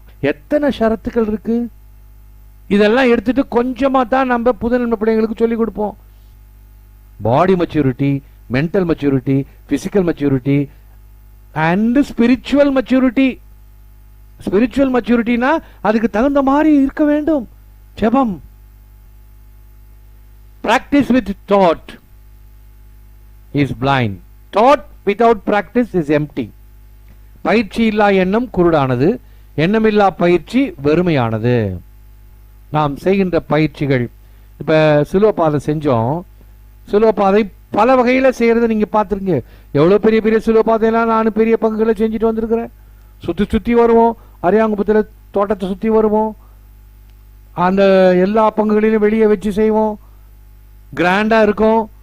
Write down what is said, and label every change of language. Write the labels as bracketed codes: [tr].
[ta] எத்தனை ஷரத்துக்கள் இருக்கு. இதெல்லாம் எடுத்துட்டு கொஞ்சமா தான் நம்ம புதுநன்மை பிள்ளைங்களுக்கு சொல்லிக் கொடுப்போம். [en] Body maturity, mental maturity, physical maturity and spiritual maturity. Spiritual மெச்சூரிட்டினா [ta] அதுக்கு தகுந்த மாதிரி இருக்க வேண்டும். ஜெபம். [en] Practice with thought is blind. Thought without practice is empty. [ta] பயிற்சி இல்லா எண்ணம் குருடானது, எண்ணமில்லா பயிற்சி வெறுமையானது. நாம் செய்கின்ற பயிற்சிகள், இப்ப சிலுவப்பாதை செஞ்சோம், சிலுவப்பாதை பல வகையில செய்யறத நீங்க பார்த்துருங்க. எவ்வளவு பெரிய பெரிய சிலுவப்பாதையெல்லாம் நான் பெரிய பங்குகளை செஞ்சுட்டு வந்திருக்கிறேன். சுத்தி சுத்தி வருவோம், அரியாங்குப்பத்தில் தோட்டத்தை சுத்தி வருவோம், அந்த எல்லா பங்குகளிலும் வெளியே வச்சு செய்வோம், கிராண்டா இருக்கும்.